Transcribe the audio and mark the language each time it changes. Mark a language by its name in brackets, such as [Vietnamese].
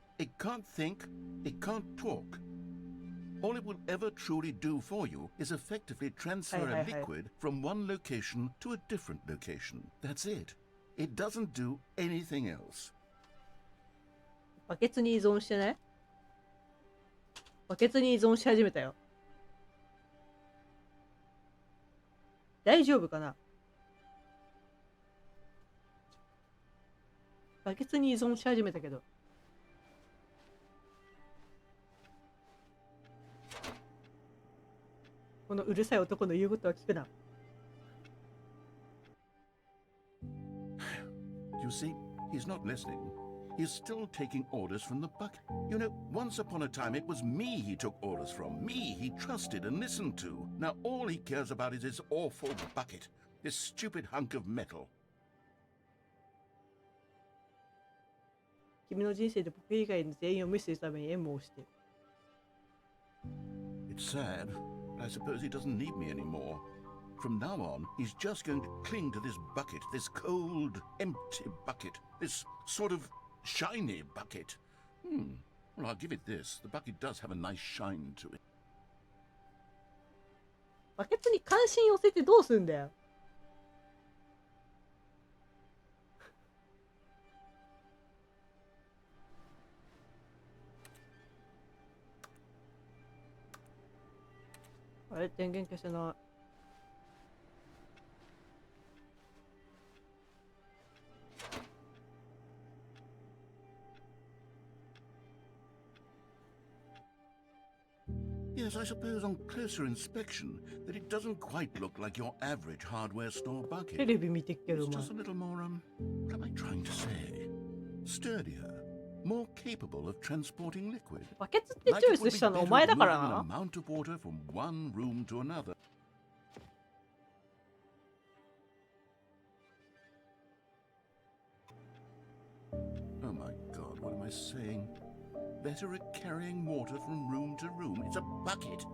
[English] It can't think, it can't talk. All it will ever truly do for you is effectively transfer a liquid from one location to a different location. That's it. It doesn't do anything else. [Japanese] バケツに依存してね。バケツに依存し始めたよ。大丈夫かな。バケツに依存し始めたけど。このうるさい男の言うことは聞くな。 [English] You see, he's not listening. He's still taking orders from the bucket. You know, once upon a time it was me he took orders from. Me he trusted and listened to. Now all he cares about is his awful bucket. This stupid hunk of metal. [Japanese] 君の人生で僕以外の全員を無視するために M を押してる。 [English] It's sad, but I suppose he doesn't need me anymore. From now on, he's just going to cling to this bucket, this cold, empty bucket, this sort of shiny bucket. Well, I'll give it this. The bucket does have a nice shine to it. [Japanese] バケツに関心寄せてどうすんだよ。あれ、電源消せない。 [English] Yes, I suppose on closer inspection that it doesn't quite look like your average hardware store [Japanese] テ [English] bucket. [Japanese] レビ見てっけど [English] It's [Japanese] も。 [English] just a little more, what am I trying to say? Sturdier, more capable of transporting liquid. [Japanese] バケツってチョイスしたのお前だからな。 [English] amount of water from one room to another. Oh my God, what am I saying? Better at carrying water from room to room. It's a bucket.